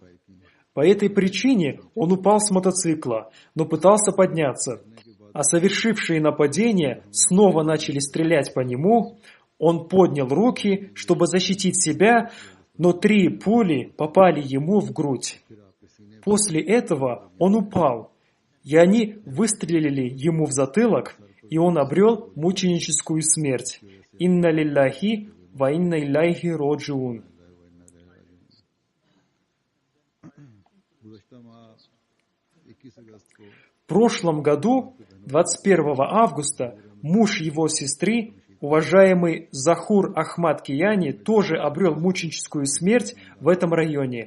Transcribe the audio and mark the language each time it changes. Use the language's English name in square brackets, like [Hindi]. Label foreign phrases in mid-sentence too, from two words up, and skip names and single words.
[Russian] По этой причине он упал с мотоцикла, но пытался подняться, а совершившие нападение снова начали стрелять по нему. Он поднял руки, чтобы защитить себя, но 3 пули попали ему в грудь. После этого он упал. и они выстрелили ему в затылок, и он обрел мученическую смерть. [Arabic] إنا لله وإنا إليه راجعون. [Russian] В прошлом году, 21 августа, муж его сестры, уважаемый Захур Ахмад Кияни, тоже обрел мученическую смерть в этом районе.